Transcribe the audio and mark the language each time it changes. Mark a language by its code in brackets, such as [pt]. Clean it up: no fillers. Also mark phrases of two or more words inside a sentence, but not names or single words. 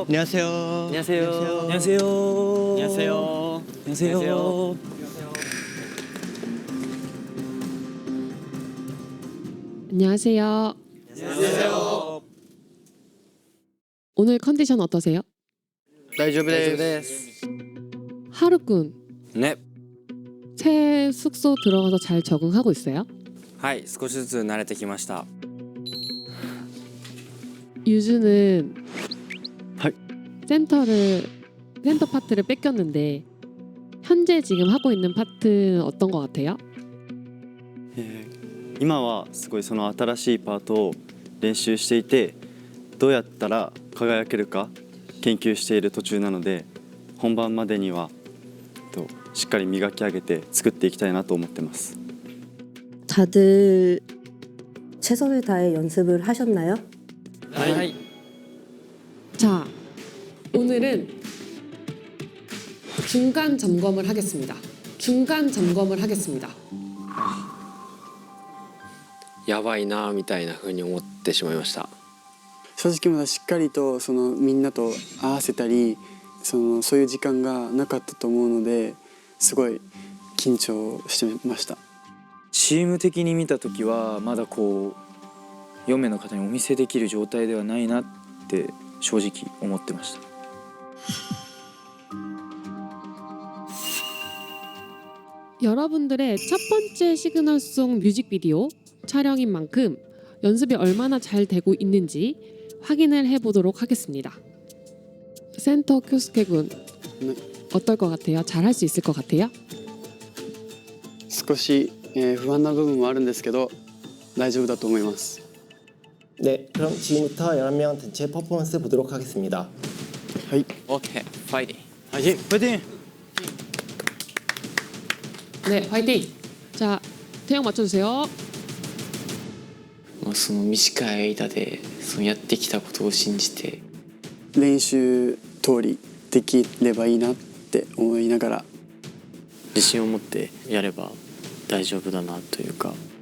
[ko] 안녕하세요. 안녕하세요. 안녕하세요. 안녕하세요. 안녕하세요. 안녕하세요. 오늘 컨디션 어떠세요? [ja] 大丈夫です [ko] 하루군 네. 새 숙소 들어가서 잘 적응하고 있어요? [ja] はい少しずつ慣れてきました [ko] 유주는 센터 파트를 뺏겼는데 현재 지금 하고 있는 파트는 어떤 것 같아요? [ja] 今はすごいその新しいパートを練習していてどうやったら輝けるか研究している途中なので本番までにはしっかり磨き上げて作っていきたいなと思ってます [ko] 다들 최선을 다해 연습을 하셨나요? 네. 자, 오늘은 중간 점검을 하겠습니다. 중간 점검을 하겠습니다. [ja] やばいなみたいな風に思ってしまいました。正直まだしっかりとそのみんなと合わせたりそういう時間がなかったと思うのですごい緊張してました。チーム的に見た時はまだこう4名の方にお見せできる状態ではないなって正直思ってました。 [ko] 여러분들의 첫 번째 시그널송 뮤직비디오 촬영인 만큼 연습이 얼마나 잘 되고 있는지 확인을 해보도록 하겠습니다. 센터 쿄스케 군 어떨 것 같아요? 잘할 수 있을 것 같아요? [ja] 少し、不安な部分もあるんですけど大丈夫だと思います。 [ko] 네, 그럼 지금부터 11명 단체 퍼포먼스 보도록 하겠습니다. 오케이 파이팅. 파이팅! 파이팅! 네, 화이팅! 자, 태양 맞춰주세요. [ja] その短い間でそのやってきたことを信じて練習通りできればいいなって思いながら自信を持ってやれば大丈夫だなというか